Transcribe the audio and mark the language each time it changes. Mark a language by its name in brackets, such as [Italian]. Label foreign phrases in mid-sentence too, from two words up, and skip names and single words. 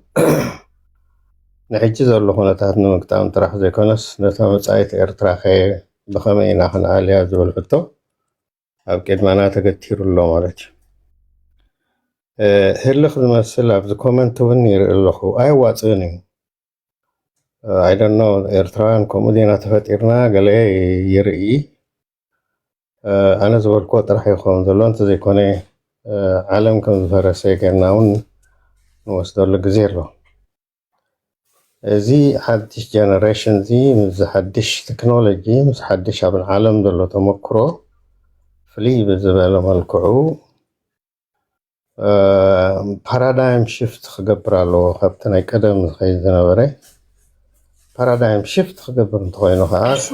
[Tigrinya] ንሕጂ ዘሎ ኩነታት ንምግጣም ጥራሕ ዘይኮነስ ነታ መፃኢት ኤርትራ ኸ ብኸመይ ኢና ክንኣልያ ዝብል ሕቶ ኣብ ቅድመና ተገቲሩ ኣሎ ማለት እዩ ህልኽ ዝመስል ኣብዚ ኮመንት እውን ይርኢ ኣለኹ ኣይዋፅእን እዩ [English] I don't know [Tigrinya] ኤርትራውያን ከምኡ ዲና ተፈጢርና ገለ ይርኢ ኣነ ዝበልክዎ ጥራሕ ይኸውን ዘሎ እንተዘይኮነ ዓለም ከም ዝፈረሰ ጌርና እውን ንወስደሉ ግዜ ኣሎ እዚ ሓድሽ ጀነሬሽን እዚ ምስ ሓድሽ ቴክኖሎጂ ምስ ሓድሽ ኣብ ዓለም ዘሎ ተመክሮ ፍልይ ብዝበለ መልክዑ [English] paradigm shift [Tigrinya] ክገብር ኣለዎ ካብቲ ናይ ቀደም ዝኸይድ ዝነበረ [English] paradigm shift [Tigrinya] ክገብር እንተኮይኑ ከዓ